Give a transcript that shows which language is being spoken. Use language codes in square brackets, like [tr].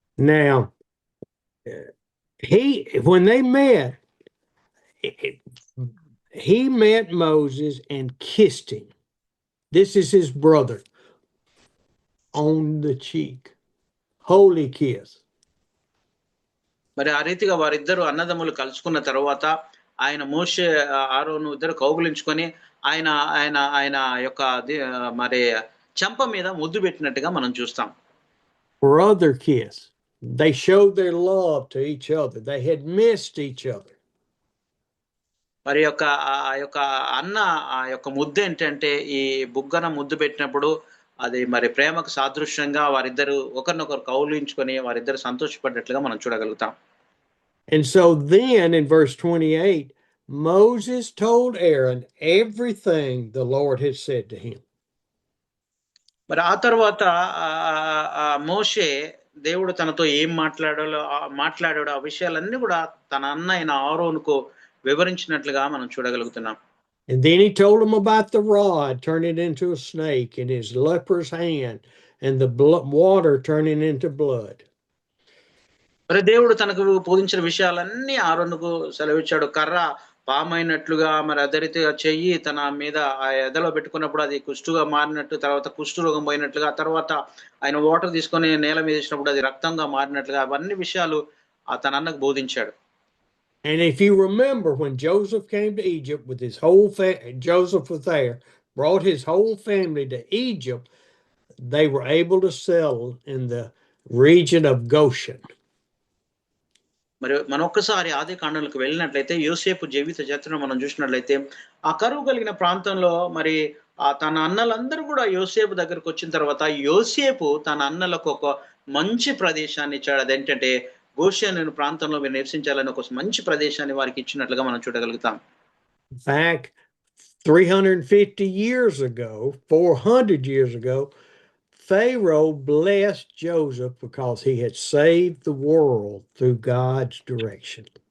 [en] Now, when they met, he met Moses and kissed him. This is his brother on the cheek. Holy kiss. [te] మరి ఆ రీతిగా వారిద్దరు అన్నదమ్ములు కలుసుకున్న తర్వాత ఆయన మోషే అహరోను ఇద్దరు కౌగులించుకొని ఆయన యొక్క మరి చెంప మీద ముద్దు పెట్టినట్టుగా మనం చూస్తాం. [en] Brother kiss. They showed their love to each other. They had missed each other. [te] మరి ఆ యొక్క అన్న ఆ యొక్క ముద్దు ఏంటంటే, ఈ బుగ్గన ముద్దు పెట్టినప్పుడు అది మరి ప్రేమకు సాదృశ్యంగా వారిద్దరు ఒకరినొకరు కౌలించుకొని వారిద్దరు సంతోషపడ్డట్లుగా మనం చూడగలుగుతాం. [en] And so then in verse 28, Moses told Aaron everything the Lord had said to him. [te] మరి ఆ తర్వాత మోషే దేవుడు తనతో ఏం మాట్లాడాడో ఆ విషయాలన్నీ కూడా తన అన్న అయిన ఆరోనుకు వివరించినట్లుగా మనం చూడగలుగుతున్నాం. [en] And then he told him about the rod turning into a snake in his leper's hand and the water turning into blood. [te] మరి దేవుడు తనకు బోధించిన విషయాలన్నీ ఆరోనుకు సెలవిచ్చాడు. కర్ర పామైనట్లుగా, మరి అదే రీతిగా చెయ్యి తన మీద ఆ ఎదలో పెట్టుకున్నప్పుడు అది కుష్టుగా మారినట్టు, తర్వాత కుష్టు రోగం పోయినట్లుగా, తర్వాత ఆయన వాటర్ తీసుకొని నేల మీద వేసినప్పుడు అది రక్తంగా మారినట్లుగా, అవన్నీ విషయాలు తన అన్నకు బోధించాడు. [en] And if you remember, when Joseph came to Egypt with his whole Joseph was there, brought his whole family to Egypt, they were able to settle in the region of Goshen. [te] మరి మనం ఒక్కసారి ఆది కాండంలోకి వెళ్ళినట్లయితే యోసేపు జీవిత చరిత్రను మనం చూసినట్లయితే ఆ కరువు కలిగిన ప్రాంతంలో మరి తన అన్నలందరూ కూడా యోసేపు దగ్గరకు వచ్చిన తర్వాత యోసేపు తన అన్నలకు ఒక మంచి ప్రదేశాన్ని ఇచ్చాడు. అదేంటంటే గోషెను ప్రాంతంలో మీరు నివసించాలని ఒక మంచి ప్రదేశాన్ని వారికి ఇచ్చినట్లుగా మనం చూడగలుగుతాం. [en] Back 350 years ago, 400 years ago, Pharaoh blessed Joseph because he had saved the world through God's direction.